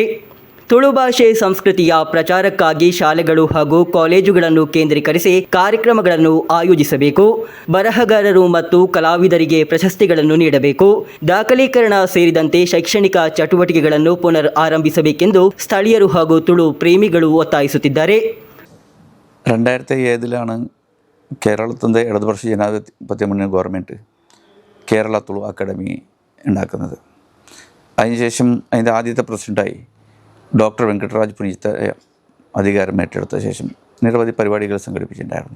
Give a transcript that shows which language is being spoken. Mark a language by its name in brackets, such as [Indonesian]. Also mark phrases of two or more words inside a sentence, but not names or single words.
[Kannada] ತುಳು ಭಾಷೆ ಸಂಸ್ಕೃತಿಯ ಪ್ರಚಾರಕ್ಕಾಗಿ ಶಾಲೆಗಳು ಹಾಗೂ ಕಾಲೇಜುಗಳನ್ನು ಕೇಂದ್ರೀಕರಿಸಿ ಕಾರ್ಯಕ್ರಮಗಳನ್ನು ಆಯೋಜಿಸಬೇಕು. ಬರಹಗಾರರು ಮತ್ತು ಕಲಾವಿದರಿಗೆ ಪ್ರಶಸ್ತಿಗಳನ್ನು ನೀಡಬೇಕು. ದಾಖಲೀಕರಣ ಸೇರಿದಂತೆ ಶೈಕ್ಷಣಿಕ ಚಟುವಟಿಕೆಗಳನ್ನು ಪುನರ್ ಆರಂಭಿಸಬೇಕೆಂದು ಸ್ಥಳೀಯರು ಹಾಗೂ ತುಳು ಪ್ರೇಮಿಗಳು ಒತ್ತಾಯಿಸುತ್ತಿದ್ದಾರೆ. [Malayalam] 2007 കേരളത്തിൻ്റെ ഇടതുപക്ഷ ജനാധിപത്യ മുന്നണി ഗവൺമെൻറ് കേരള തുളു അക്കാഡമി ഉണ്ടാക്കുന്നത്. അതിനുശേഷം അതിൻ്റെ ആദ്യത്തെ പ്രസിഡൻ്റായി ഡോക്ടർ വെങ്കട്ടരാജ് പുണിച്ചിത്തായ അധികാരം ഏറ്റെടുത്ത ശേഷം നിരവധി പരിപാടികൾ സംഘടിപ്പിച്ചിട്ടുണ്ടായിരുന്നു.